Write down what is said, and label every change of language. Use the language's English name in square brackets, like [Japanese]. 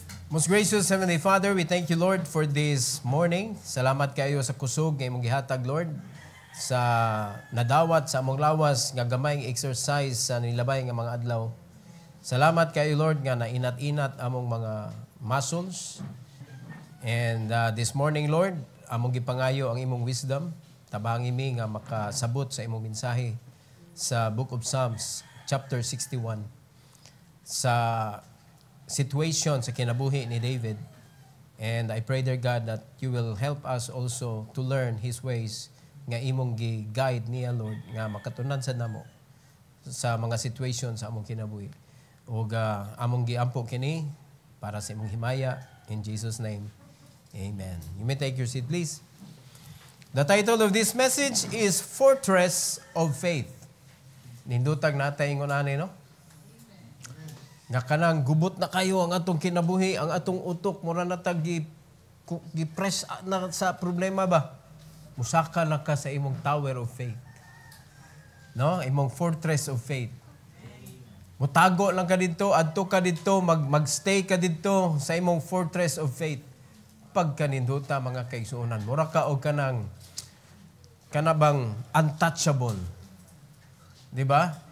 [English] Most gracious Heavenly Father, we thank you, Lord, for this morning. [Cebuano] Salamat kayo sa kusog nga imong gihatag, Lord, sa nadawat sa among lawas nga gamayng exercise sa nilabay nga mga adlaw. Salamat kayo, Lord, nga nainat-inat among mga muscles. [English] And this morning, Lord, [Cebuano] among gipangayo ang imong wisdom. Tabang imi nga makasabot sa imong mensahe sa Book of Psalms, chapter 61. Sa situation sa kinabuhi ni David. [English] And I pray, dear God, that you will help us also to learn His ways [Cebuano] nga imong gi-guide niya, Lord, nga makatunan sa namo sa mga situation sa among kinabuhi. O among giampo kini para sa imong himaya. [English] In Jesus' name, amen. You may take your seat, please. The title of this message is Fortress of Faith. [Cebuano] Nindutag natay ingon ani, no? Nga kanang gubot na kayo ang atong kinabuhi, ang atong utok, mura na gi-press na sa problema ba? Musaka na ka sa imong [English] tower of faith. [Cebuano] No? Imong [English] fortress of faith. [Cebuano] Mutago lang ka dito, adto ka dito, magstay ka dito sa imong [English] fortress of faith. [Cebuano] Pag kaninduta mga kaigsuonan, mura ka o kanang kanabang untouchable. Di ba?